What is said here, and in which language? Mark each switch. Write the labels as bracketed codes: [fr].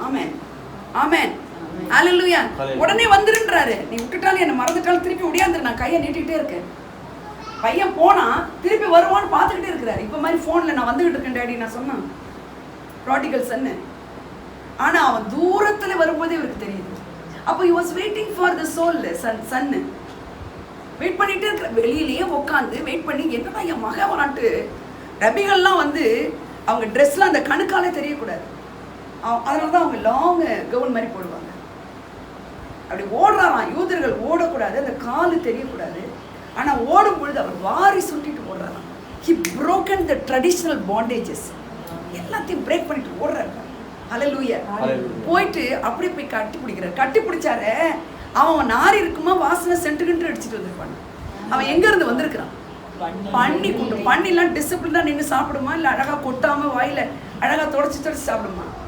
[ta] ஆமென், ஆமென், ஹல்லேலூயா. உடனே வந்துருன்றாரு. நீ விட்டுட்டாலும் என்ன மறந்துட்டாலும் திருப்பி ஒடியாந்துரு, நான் கையை நீட்டிகிட்டே இருக்கேன். பையன் போனா திருப்பி வருவான்னு பார்த்துக்கிட்டே இருக்கிறாரு. இப்போ மாதிரி ஃபோனில் நான் வந்துகிட்டு இருக்கேன் டேடி நான் சொன்னான் ப்ராடிகல் சன்னு. ஆனால் அவன் தூரத்தில் வரும்போதே இவருக்கு தெரியுது. அப்போ [en] he was waiting for the soul [ta] son wait பண்ணிகிட்டே இருக்கிற. வெளியிலேயே உட்காந்து வெயிட் பண்ணி என்னடா என் மகன் வரான்ட்டு. ரபிகள்லாம் வந்து அவங்க ட்ரெஸ்லாம் அந்த கணுக்காலே தெரியக்கூடாது. அதனால தான் அவங்க லாங் கவுன் மாதிரி போடுவாங்க. அப்படி ஓடுறாராம். யூதர்கள் ஓடக்கூடாது, அந்த காலு தெரியக்கூடாது. ஆனால் ஓடும் பொழுது அவர் வாரி சுட்டிட்டு ஓடுறாராம். [en] He broken the traditional bondages. [ta] எல்லாத்தையும் பிரேக் பண்ணிட்டு ஓடுறாரு. ஹல்லேலூயா. போயிட்டு அப்படியே போய் கட்டி பிடிக்கிறார். கட்டி பிடிச்சாரு. அவன் நாரி இருக்குமா வாசனை சென்ட்டுக்கிட்டு அடிச்சுட்டு வந்திருப்பான். அவன் எங்க இருந்து வந்திருக்கிறான்? பண்ணி கூட்டு. பண்ணிலாம் டிசிப்ளினா நின்று சாப்பிடுமா, இல்லை அழகா கொட்டாம வாயில அழகா தொடச்சி தொடச்சி சாப்பிடுமா?